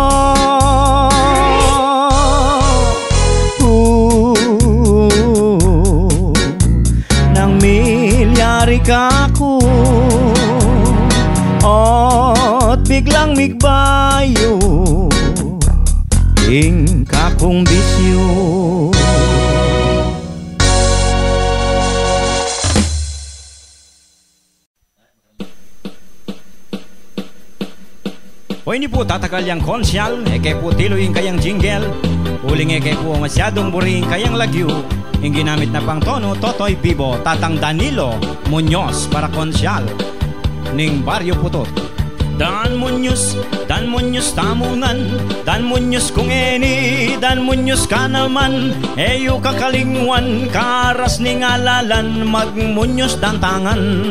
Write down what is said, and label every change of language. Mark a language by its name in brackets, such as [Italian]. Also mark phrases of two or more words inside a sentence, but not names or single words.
[Pampanga] Nang milyari ka ko ot biglang migbayo ing kakong bisyo. O hindi po tatakal yang konsyal, eke po tilo yung kayang jingle, uling eke po masyadong buring kayang lagyo, yung ginamit na pang tono, Totoy Bibo, Tatang Danilo Muñoz para konsyal ning Baryo Putot. Dan Muñoz tamungan, Dan Muñoz kung eni, Dan Muñoz ka naman, eyo kakalingwan, karas ning alalan, mag-Muñoz dan tangan.